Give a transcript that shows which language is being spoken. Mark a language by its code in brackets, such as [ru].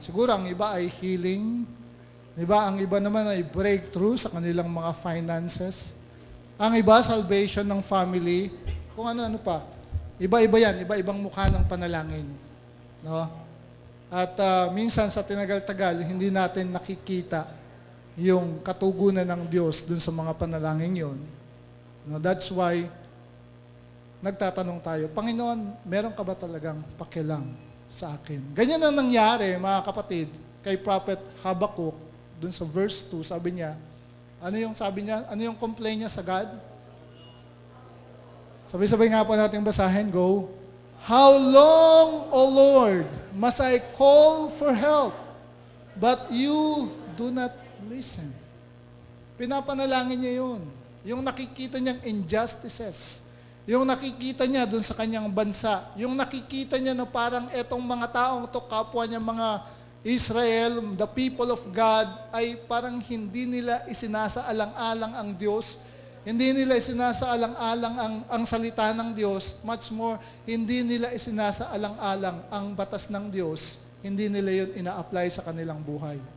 [tl] Siguro ang iba ay healing. Di ba? Ang iba naman ay breakthrough sa kanilang mga finances. Ang iba, salvation ng family. Kung ano-ano pa. Iba-iba yan. Iba-ibang mukha ng panalangin. No? At minsan sa tinagal-tagal, hindi natin nakikita yung katugunan ng Diyos dun sa mga panalangin yon. No? That's why nagtatanong tayo, Panginoon, meron ka ba talagang pakialam sa akin? Ganyan ang nangyari, mga kapatid, kay Prophet Habakkuk, dun sa verse 2, sabi niya, ano yung complaint niya sa God? Sabay-sabay nga po natin basahin, go. [en] How long, O Lord, must I call for help, but you do not listen? [tl] Pinapanalangin niya yun. Yung nakikita niyang injustices, yung nakikita niya dun sa kanyang bansa, yung nakikita niya na parang etong mga taong to, kapwa niya mga Israel, the people of God, ay parang hindi nila isinasaalang-alang ang Diyos, hindi nila isinasaalang-alang ang salita ng Diyos, much more, hindi nila isinasaalang-alang ang batas ng Diyos, hindi nila yun ina-apply sa kanilang buhay.